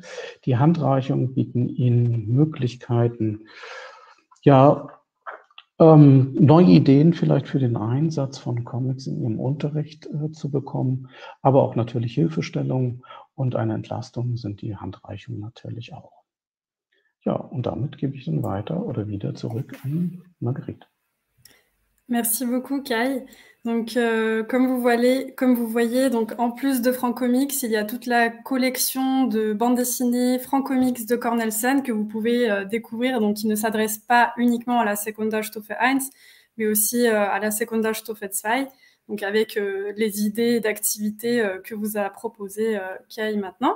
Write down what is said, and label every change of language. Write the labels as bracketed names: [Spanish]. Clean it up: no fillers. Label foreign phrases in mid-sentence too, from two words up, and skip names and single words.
[German] Die Handreichungen bieten Ihnen Möglichkeiten, ja, neue Ideen vielleicht für den Einsatz von Comics in Ihrem Unterricht zu bekommen, aber auch natürlich Hilfestellungen und eine Entlastung sind die Handreichungen natürlich auch. Ja, und damit gebe ich dann weiter oder wieder zurück an Marguerite. [French] Merci beaucoup, Kai. Donc, comme vous voyez, donc, en plus de Francomics, il y a toute la collection de bandes dessinées Francomics de Cornelsen que vous pouvez découvrir, donc qui ne s'adresse pas uniquement à la Sekundarstufe 1, mais aussi à la Sekundarstufe 2, donc avec les idées d'activités que vous a proposé Kai maintenant.